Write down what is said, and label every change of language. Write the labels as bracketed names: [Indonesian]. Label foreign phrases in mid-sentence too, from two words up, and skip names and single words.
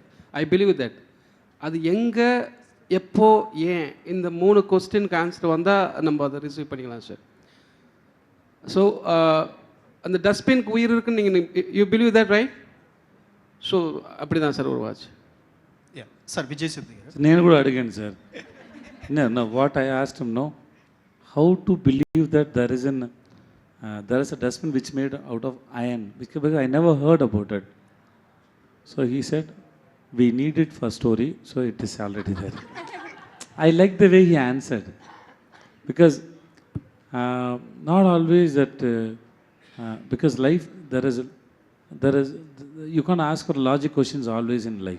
[English] I believe that. [Tamil] அது எங்கே, எப்போ, ஏன், இந்த 3 கொஸ்டினுக்கு ஆன்சர் வந்தால் நம்ம அதை ரிசீவ் பண்ணிக்கலாம் சார். ஸோ அந்த டஸ்ட்பின்க்கு உயிர் இருக்குன்னு நீங்கள் [English] You believe that, right? [Tamil] ஸோ அப்படி தான் சார் ஒரு வாட்ச். [Telugu] సార్ విజయ్ సిద్ధి గారు, నేను కూడా అడిగాను సార్. [English] No, what I asked him, no, how to believe that there is a dustbin which made out of iron, because I never heard about it. So he said, we need it for story, so it is already there. I like the way he answered, because not always that, because life, there is, you can't ask for logic questions always in life.